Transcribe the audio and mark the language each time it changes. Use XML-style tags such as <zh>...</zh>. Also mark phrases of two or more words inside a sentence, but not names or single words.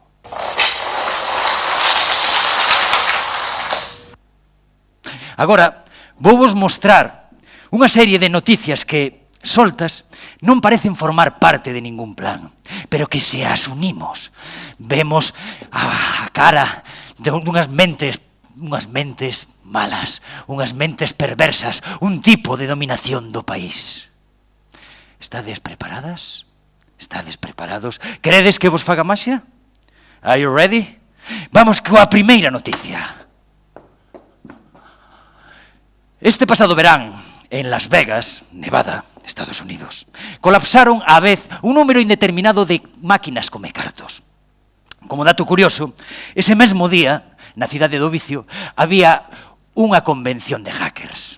<gl>Agora, vouvos mostrar unha serie de noticias que, soltas, non parecen formar parte de ningún plan, pero que se as unimos, vemos a cara dunhas mentes malas, unhas mentes perversas, un tipo de dominación do país. Estades preparadas? Estades preparados? Queredes que vos faga maxia?</gl> <en>Are you ready?</en> <gl>Vamos coa primeira noticia. Este pasado verán, en Las Vegas, Nevada, Estados Unidos, colapsaron á vez un número indeterminado de máquinas comecartos. Como dato curioso, ese mesmo día, na cidade do Vicio, había unha convención de hackers.</gl>